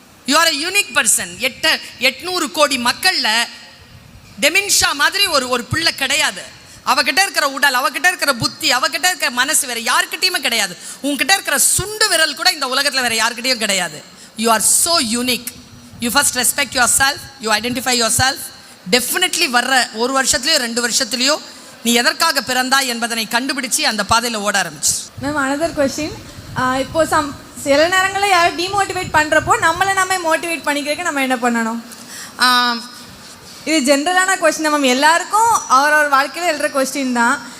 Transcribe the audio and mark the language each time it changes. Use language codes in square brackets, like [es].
[en] You are a unique person. [ta] 800 கோடி மக்கள்ல டெமின்ஷா மாதிரி ஒரு பிள்ளை கிடையாது. அவகிட்ட இருக்கிற உடல், அவகிட்ட இருக்கிற புத்தி, அவகிட்ட இருக்கிற மனசு வேற யாருக்கிட்டையுமே கிடையாது. உங்ககிட்ட இருக்கிற சுண்டு விரல் கூட இந்த உலகத்தில் வேற யாருக்கிட்டையும் கிடையாது. [en] You are so unique. You first respect yourself, you identify yourself. [ta] Definitely வர்ற 1 வருஷத்துலையோ 2 வருஷத்துலையோ நீ எதற்காக பிறந்தா என்பதனை கண்டுபிடிச்சி அந்த பாதையில் ஓட ஆரம்பிச்சு. [en] ma'am another question, [ta] இப்போ சில நேரங்களில் யாரும் டிமோட்டிவேட் பண்ணுறப்போ நம்மளை நம்ம மோட்டிவேட் பண்ணிக்கிறதுக்கு நம்ம என்ன பண்ணணும்? இது ஜென்ரலான கொஸ்டின் மேம், எல்லாருக்கும் அவரவர் வாழ்க்கையில் எழுற கொஸ்டின் தான்.